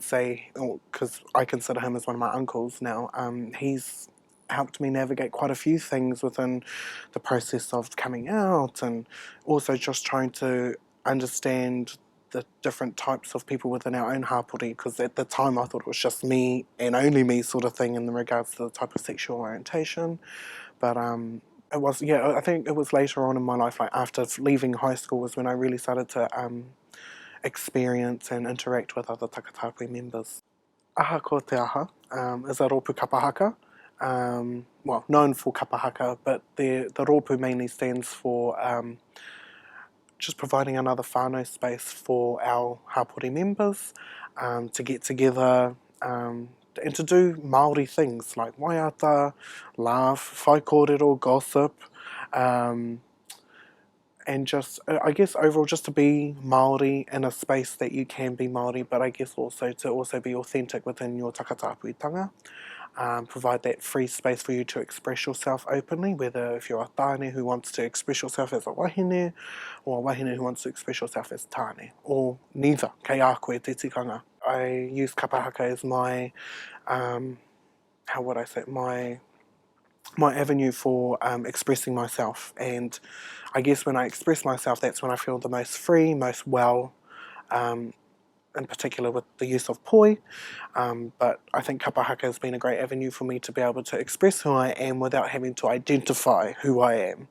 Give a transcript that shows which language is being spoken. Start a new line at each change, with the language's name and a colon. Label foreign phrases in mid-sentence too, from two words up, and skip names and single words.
English: say, because I consider him as one of my uncles now, he's helped me navigate quite a few things within the process of coming out, and also just trying to understand the different types of people within our own hapū, because at the time I thought it was just me and only me sort of thing in regards to the type of sexual orientation. But it was, I think it was later on in my life, like after leaving high school, was when I really started to experience and interact with other takataapui members.
Māori: Aha ko te aha
English: is a
Māori: rōpū kapahaka,
English: well, known for kapahaka, but the rōpū mainly stands for just providing another whānau space for our hapū members to get together and to do Māori things like waiata, laugh,
Māori: whai kōrero,
English: gossip, and just, I guess overall just to be Māori in a space that you can be Māori, but I guess also to be authentic within your takataapuitanga. Provide that free space for you to express yourself openly, whether if you're a tāne who wants to express yourself as a wahine, or a wahine who wants to express yourself as tāne, or neither,
Māori: kei a koe te tikanga.
English: I use kapahaka as my, how would I say, my avenue for expressing myself, and I guess when I express myself, that's when I feel the most free, most well, in particular with the use of poi, but I think kapahaka has been a great avenue for me to be able to express who I am without having to identify who I am.